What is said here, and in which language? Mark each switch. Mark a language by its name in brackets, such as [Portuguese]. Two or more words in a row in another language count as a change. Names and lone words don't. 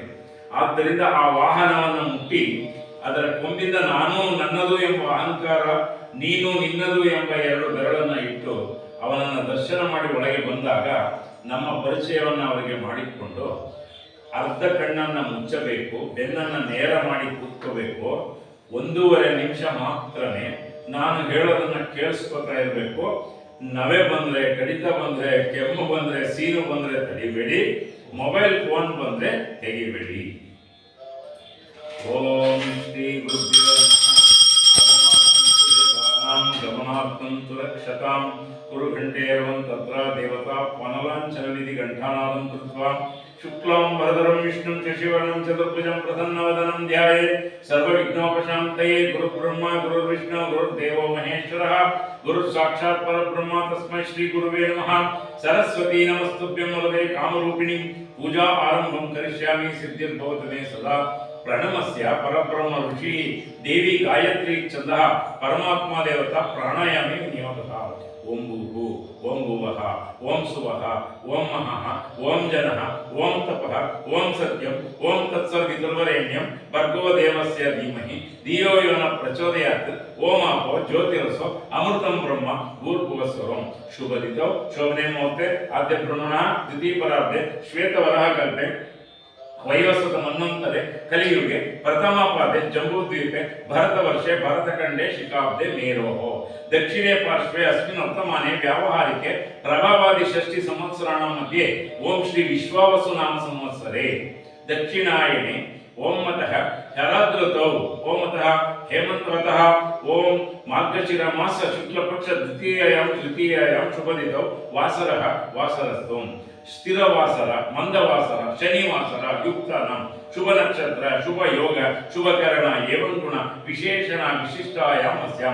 [Kannada] ಆದ್ದರಿಂದ ಆ ವಾಹನವನ್ನು ಮುಟ್ಟಿ ಅದರ ಕೊಂಬಿಂದ ನಾನು ನನ್ನದು ಎಂಬ ಅಹಂಕಾರ, ನೀನು ನಿನ್ನದು ಎಂಬ 2 ಬೆರಳನ್ನು ಇಟ್ಟು ಅವನನ್ನು ದರ್ಶನ ಮಾಡಿ ಒಳಗೆ ಬಂದಾಗ ನಮ್ಮ ಪರಿಚಯವನ್ನು ಅವರಿಗೆ ಮಾಡಿಕೊಂಡು ಅರ್ಧ ಕಣ್ಣನ್ನು ಮುಚ್ಚಬೇಕು, ಬೆನ್ನನ್ನು ನೇರ ಮಾಡಿ ಕೂತ್ಕೋಬೇಕು. 1.5 ನಿಮಿಷ ಮಾತ್ರನೇ ನಾನು ಹೇಳೋದನ್ನ ಕೇಳಿಸ್ಕೊತಾ ಇರಬೇಕು. ನವೆ ಬಂದ್ರೆ, ಕಡಿತ ಬಂದ್ರೆ, ಕೆಮ್ಮು ಬಂದ್ರೆ, ಸೀನು ಬಂದ್ರೆ ತಡಿಬೇಡಿ. [English] mobile phone [Kannada] ಬಂದ್ರೆ ತೆಗಿಬೇಡಿ. [Sanskrit] ಓಂ ಶ್ರೀ ಗುರುಭ್ಯೋ ಗಮನಾರ್ಥಂ ಸುರಕ್ಷತಾಂ ಕುರು ಘಂಟೇರವಂ ತತ್ರ ದೇವತಾ ಪನಲಾಂಚನ ವಿಧಿ ಘಂಟಾನಾದಂ ಕೃತ್ವಾ ಶುಕ್ಲಾಂ ವರದರಂ ವಿಷ್ಣುಂ ಶಶಿವರ್ಣಂ ಚತುರ್ಭುಜಂ ಪ್ರಸನ್ನವದನಂ ಧ್ಯಾಯೇತ್ ಸರ್ವವಿಘ್ನೋಪಶಾಂತಯೇ. ಗುರುಬ್ರಹ್ಮ ಗುರುರ್ವಿಷ್ಣು ಗುರುರ್ದೇವೋ ಮಹೇಶ್ವರಃ ಗುರುರ್ ಸಾಕ್ಷಾತ್ ಪರಬ್ರಹ್ಮ ತಸ್ಮೈ ಶ್ರೀ ಗುರುವೇ ನಮಃ. ಸರಸ್ವತೀ ನಮಸ್ತುಭ್ಯಂ ವರದೆ ಕಾಮರೂಪಿಣಿ. ಪೂಜಾ ಆರಂಭಂ ಕರಿಷ್ಯಾಮಿ ಸಿದ್ಧಿರ್ಭವತು ಮೇ ಸದಾ. ಪ್ರಣಮಸ್ಯ ಪರಬ್ರಹ್ಮ ಋಷಿ ದೇವಿ ಗಾಯತ್ರಿ ಛಂದಃ ಪರಮಾತ್ಮ ದೇವತಾ ಪ್ರಾಣಾಯಾಮಿ ನಿಯೋಗಃ. ಓಂ ಭೂಹು ಓಂ ಭುವಃ ಓಂ ಸುವಃ ಓಂ ಮಹಃ ಓಂ ಜನಃ ಓಂ ತಪಃ ಓಂ ಸತ್ಯಂ ಓಂ ತತ್ಸರ್ವಿತುರ್ವರೆಣ್ಯಂ ಭರ್ಗೋ ದೇವಸ್ಯ ಧೀಮಹಿ ಧಿಯೋ ಯೋ ನ ಪ್ರಚೋದಯಾತ್. ಓಂ ಆಪೋ ಜ್ಯೋತಿರಸೋ ಅಮೃತಂ ಬ್ರಹ್ಮ ಭೂರ್ಭುವಸ್ವರಂ. ಶುಭದಿತೌ ಶೋಭನೆ ಮುಹೂರ್ತೆ ಆದ್ಯ ಬ್ರಹ್ಮಣ ದ್ವಿತೀಯ ಪರಾರ್ಧೆ ಶ್ವೇತವರಹ ಕಲ್ಪೆ ವೈವಸ್ವತ ಮನ್ವಂತರೆ ಕಲಿಯುಗೆ ಪ್ರಥಮ ಪಾದೆ ಜಂಬೂದ್ವೀಪೆ ಭರತವರ್ಷೆ ಭರತಖಂಡೆ ಶಿಖಾಬ್ದೆ ಮೇರೋಹೋ. ದಕ್ಷಿಣೆ ಪಾರ್ಶ್ವೆ ಅಸ್ಮಿನ್ ವರ್ತಮಾನೆ ವ್ಯಾವಹಾರಿಕೆ ಪ್ರಭಾವಾದಿ ಷಷ್ಠಿ ಸಂವತ್ಸರಾಣ ಮಧ್ಯೆ ಓಂ ಶ್ರೀ ವಿಶ್ವಾವಸು ನಾಮ ಸಂವತ್ಸರೆ ದಕ್ಷಿಣಾಯನೆ ಓಂ ಮತಃ ಶರದೃತೌ ಓಂ ಮತಃ ಹೇಮಂತವತಃ ಓಂ ಮಾರ್ಗಶಿರ ಮಾಸ ಶುಕ್ಲಪಕ್ಷ ದ್ವಿತೀಯಾಂ ಶುಭದಿತೌ ವಾಸರಃ ವಾಸರಸ್ತು. ಸ್ಥಿರವಾಸರ, ಮಂದವಾಸರ, ಶನಿವಾಸರ, ಯುಕ್ತನಂ, ಶುಭ ನಕ್ಷತ್ರ, ಶುಭ ಯೋಗ, ಶುಭಕರಣ, ಏವಂ ಗುಣ ವಿಶೇಷಣ ವಿಶಿಷ್ಟಾಯಾಮಸ್ಯಾಂ.